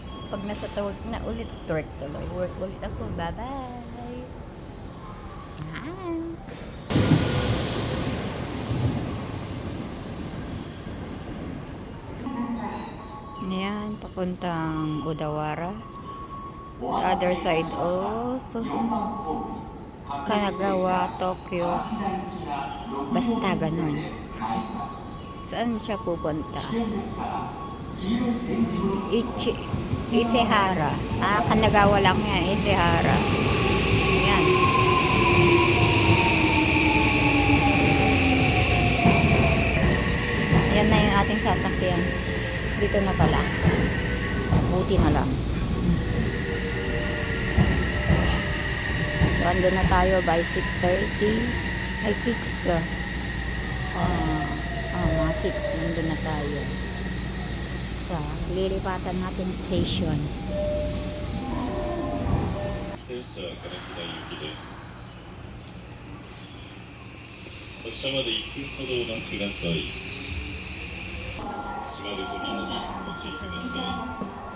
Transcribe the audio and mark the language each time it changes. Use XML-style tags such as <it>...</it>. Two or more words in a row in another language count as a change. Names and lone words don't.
<tl>Pag nasa work na ulit, work ulit ako. Bye-bye. Ayan, papuntang Odawara.</tl> <en>The other side of Kanagawa, Tokyo.</en> <tl>Basta ganun. Saan siya pupunta? Ishihara. Kanagawa lang yan. Ishihara. Ayan. Ayan na yung ating sasakyan. Dito na pala. Buti na lang. So, ando na tayo by 6:30. Ay, 6. Mga 6. Ando na tayo. Sa lilipatan natin station.</tl> <ja>発車まで1分ほどお待ちください。閉まる扉にご注意ください。</ja>